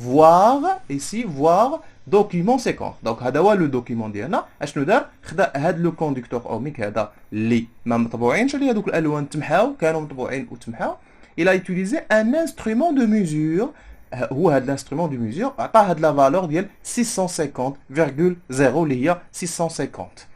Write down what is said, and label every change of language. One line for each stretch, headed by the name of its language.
French: Voir ici, voir document séquence.
Arabic: Donc هذا هو
French: le document
Arabic: ديالنا. اشنو دار؟ خدا هذا
French: لو كوندكتور اوميك
Arabic: هذا اللي ما مطبوعينش، اللي هذوك الالوان تمحاو، كانوا مطبوعين وتمحاو.
French: Il a utilisé un instrument de mesure.
Arabic: هو هذا
French: l'instrument de mesure
Arabic: عطاه هاد
French: la valeur
Arabic: ديال 650,0 اللي هي 650.